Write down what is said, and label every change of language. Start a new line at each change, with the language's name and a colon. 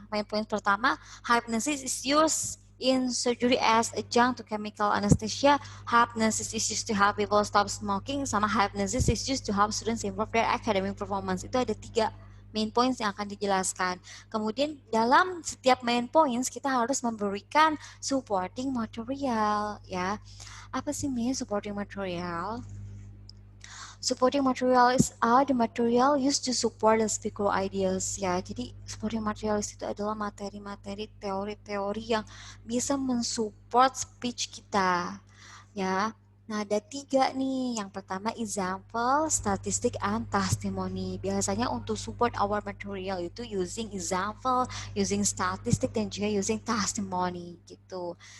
English: Main point
Indonesian: pertama,
English: hypnosis is used in surgery as adjunct to chemical anesthesia. Hypnosis is used to help people stop smoking,
Indonesian: sama
English: hypnosis is used to help students improve their academic performance.
Indonesian: Itu ada 3 main points yang akan dijelaskan. Kemudian dalam setiap main points kita harus memberikan supporting material ya. Apa sih supporting material?
English: Supporting materials are the material used to support the speaker ideas ya.
Indonesian: Jadi supporting materials itu adalah materi-materi teori-teori yang bisa mensupport speech kita ya. Nah, ada 3 nih. Yang pertama
English: example, statistic, and testimony.
Indonesian: Biasanya untuk
English: support our material itu using example, using statistic,
Indonesian: dan juga
English: using testimony gitu.